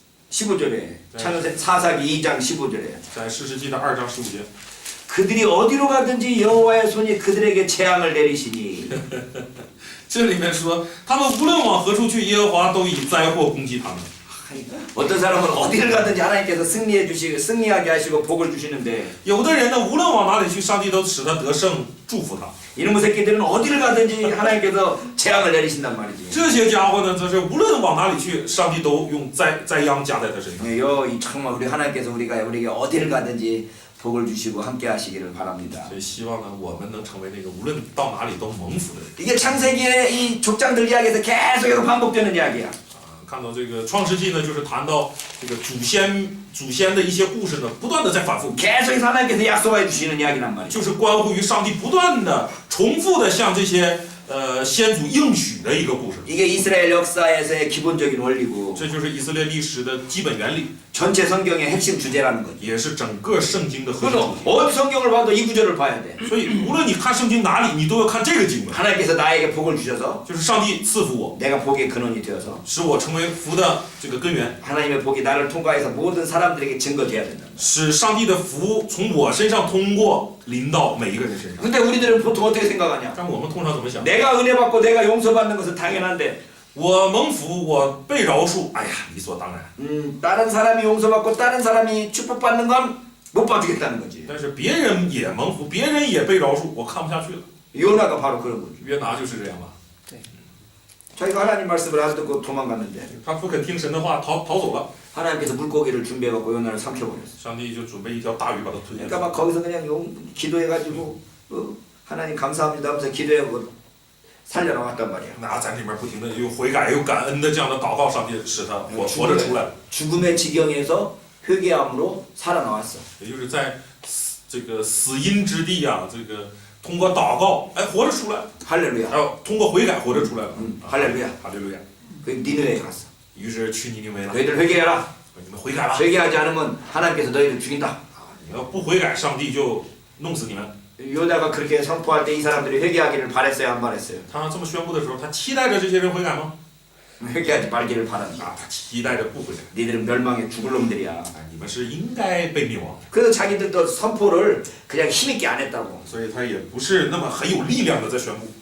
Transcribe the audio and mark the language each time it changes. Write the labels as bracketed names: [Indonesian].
[Korean] 15절에 창세 사사기 2장 15절에 [Chinese] 在士师记的2章15节， [Korean] 그들이 어디로 가든지 여호와의 손이 그들에게 재앙을 내리시니 [Chinese] 这里面说，他们无论往何处去，耶和华都以灾祸攻击他们。 [Korean] 어떤 사람은 어디를 가든지 하나님께서 승리하게 하시고 복을 주시는데 [Chinese] 有的人呢，无论往哪里去，上帝都使他得胜，祝福他。 [Korean] 이놈의 새끼들은 어디를 가든지 하나님께서 재앙을 내리신단 말이지. [Chinese] 这些家伙呢，则是无论往哪里去，上帝都用灾殃加在他身上。 [Korean] 이 정말 우리 하나님께서 우리에게 어디를 가든지 복을 주시고 함께 하시기를 바랍니다. [Chinese] 所以希望呢，我们能成为那个无论到哪里都蒙福的人。 [Korean] 이게 창세기의 이 족장들 이야기에서 계속해서 반복되는 이야기야. [Chinese] 看到这个创世纪呢，就是谈到这个祖先的一些故事呢，不断的在反复， [Korean] 계속해서 하나님께서 약속해 주시는 이야기란 말이야. [Chinese] 就是关乎于上帝不断的重复的向这些先祖应许的一个故事。 [Korean] 이게 이스라엘 역사에서의 기본적인 원리고 [Chinese] 这就是以色列历史的基本原理， [Korean] 전체 성경의 핵심 주제라는 거지. [Chinese] 也是整个圣经的核心 [Korean] 그래서 [Chinese] 主题。 [Korean] 어디 성경을 봐도 이 구절을 봐야 돼. [Chinese] 所以无论你看圣经哪里，你都要看这个经文， [Korean] 하나님께서 나에게 복을 주셔서 [Chinese] 就是上帝赐福我， [Korean] 내가 복의 근원이 되어서 [Chinese] 使我成为福的这个根源， [Korean] 하나님의 복이 나를 통과해서 모든 사람들에게 증거돼야 된다. [Chinese] 使上帝的福从我身上通过临到每一个人身上。 [Korean] 근데 우리들은 보통 어떻게 생각하냐? [Chinese] 但我们通常怎么想？ [Korean] 내가 은혜 받고 내가 용서받는 것은 당연한데 [Chinese] 我蒙福，我被饶恕，哎呀，理所当然。 [Korean] 다른 사람이 용서받고 다른 사람이 축복받는 건 못 봐주겠다는 거지. [Chinese] 但是别人也蒙福，别人也被饶恕，我看不下去了。 [Korean] 요나가 바로 그런 거지. [Chinese] 约拿就是这样吧， [Korean] 자기가 하나님 말씀을 안 듣고 도망갔는데 [Chinese] 他不肯听神的话，逃走了。 [Korean] 하나님께서 물고기를 준비해갖고 요나를 삼켜버렸어. [Chinese] 上帝就准备一条大鱼把他吞下去 [Korean] 그러니까 。 막 거기서 그냥 기도해가지고 하나님 감사합니다 하면서 기도하고 살려 나왔단 말이야. [Chinese] 那在里面不停的又悔改又感恩的这样的祷告，上帝使他活着出来了， [Korean] 죽음의 지경에서 회개함으로 살아나왔어. [Chinese] 也就是在这个死荫之地啊，这个通过祷告，哎，活着出来， [Korean] 할렐루야. [Chinese] 还有通过悔改活着出来了。 [Korean] 할렐루야. [Chinese] 哈利路亚， [Korean] 그 니느웨에 갔어. [Chinese] 于是去尼尼微了， [Korean] 너희들 회개해라. [Chinese] 你们悔改吧。 [Korean] 회개하지 않으면 하나님께서 너희를 죽인다. [Chinese] 你要不悔改，上帝就弄死你们。 [Korean] 요나가 그렇게 선포할 때 이 사람들이 회개하기를 바랬어요, 안 바랬어요? [Chinese] 他这么宣布的时候，他期待着这些人悔改吗？ [Korean] 회개하지 말기를 바란다. [Chinese] 啊，他期待着不悔改。 [Korean] 니들은 멸망에 죽을 놈들이야. [Chinese] 啊，你们是应该被灭亡， [Korean] 그래서 자기들도 선포를 그냥 힘있게 안 했다고. [Chinese] 所以他也不是那么很有力量的在宣布。